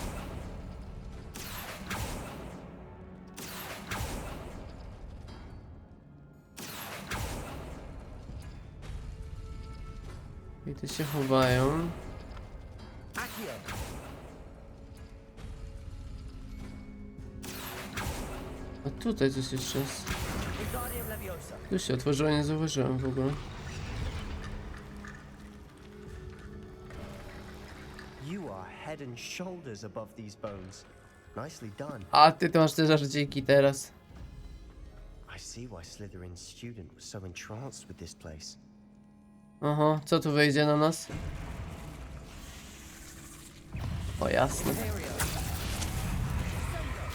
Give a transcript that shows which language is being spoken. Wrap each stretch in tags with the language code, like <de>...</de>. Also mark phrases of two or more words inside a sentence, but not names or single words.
<pl>I te się chowają. Accio. A tutaj coś jeszcze jest. Wingardium Leviosa. Tu się otworzyło, nie zauważyłem w ogóle.</pl> <en>You are head and shoulders above these bones. Nicely done.</en> <pl>A ty to masz te żarciki teraz.</pl> <en>I see why Slytherin's student was so entranced with this place.</en> <pl>Aha, co tu wejdzie na nas? O jasne. Imperio.</pl>